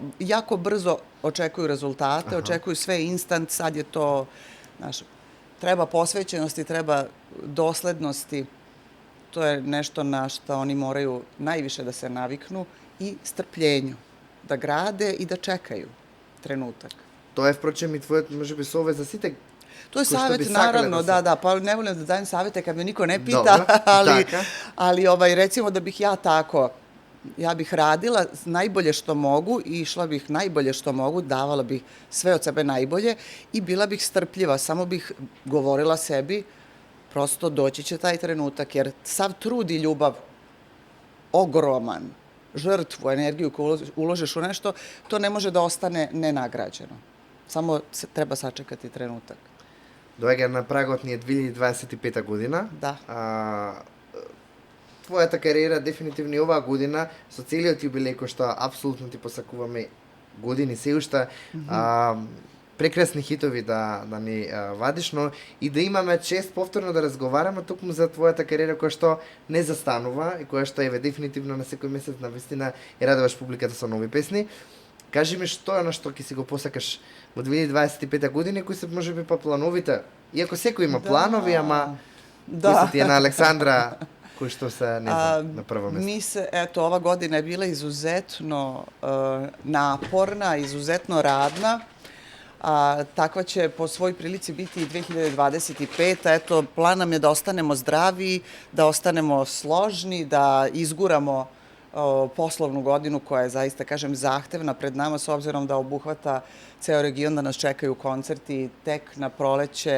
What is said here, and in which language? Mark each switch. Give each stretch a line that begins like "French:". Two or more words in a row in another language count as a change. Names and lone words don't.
Serbian: Jako brzo očekuju rezultate, očekuju sve instant, sad je to, znaš, treba posvećenosti, treba doslednosti. To je nešto na što oni moraju najviše da se naviknu i strpljenju, da grade i da čekaju trenutak.
Macedonian: Тоа е, впрочем, и твојот, можеби, совет за сите.
Serbian: To je savjet, naravno, da, pa ne volim da dajem savjete kad me niko ne pita, ali recimo da bih ja tako, ja bih radila najbolje što mogu i išla bih najbolje što mogu, davala bih sve od sebe najbolje i bila bih strpljiva, samo bih govorila sebi, prosto doći će taj trenutak, jer sav trud i ljubav, ogroman, žrtvu, energiju koju uložiš u nešto, to ne može da ostane nenagrađeno. Samo treba sačekati trenutak.
Macedonian: Доаѓа на прагот ни е 2025 година. Да. Твојата кариера дефинитивно и оваа година со целиот јубилеј кој што апсолутно ти посакуваме години се уште прекрасни хитови да ни вадиш, но и да имаме чест повторно да разговараме токму за твојата кариера која што не застанува и која што е дефинитивно на секој месец на вистина ја радуваш публиката со нови песни. Кажи ми што е што ќе си го посакаш во 2025 година, кои се можеби па плановите? Иако секој има планови, ама кои се тие на Александра, кои што се, не знам, на прво место?
Serbian: Mi se, eto, ova godina je bila izuzetno naporna, izuzetno radna. Takva će po svoj prilici biti i 2025. Eto, plan nam je da ostanemo zdravi, da ostanemo složni, da izguramo poslovnu godinu koja je zaista, kažem, zahtevna pred nama s obzirom da obuhvata ceo region, da nas čekaju koncerti tek na proleće.